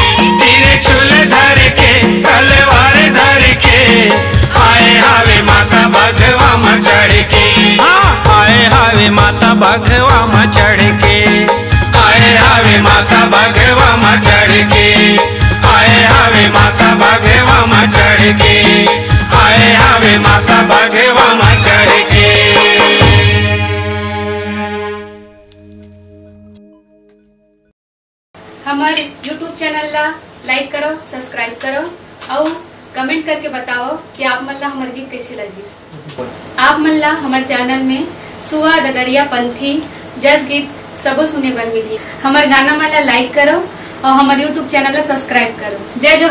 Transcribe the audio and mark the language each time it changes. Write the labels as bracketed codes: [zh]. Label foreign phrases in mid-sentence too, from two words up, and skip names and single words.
[hne] त्रिशूल धर के तलवार धर के आए हवे माता बघवा में चढ़ के, हाँ आए हवे माता बघवा में चढ़ के, आए हवे माता बघवा में चढ़ के, आए हवे माता बघवा में चढ़ के, आए हवे माता बघवा में चढ़ के। हमारे YouTube चैनल ला लाइक करो, सब्सक्राइब करो और कमेंट करके बताओ कि आप मन ला हमारे गीत कैसे लगी। आप मन ला हमारे चैनल में सुहा ददरिया पंथी जस गीत सबो सुने बर मिली। हमारे गाना मन ला लाइक करो और हमारे YouTube चैनल ला सब्सक्राइब करो।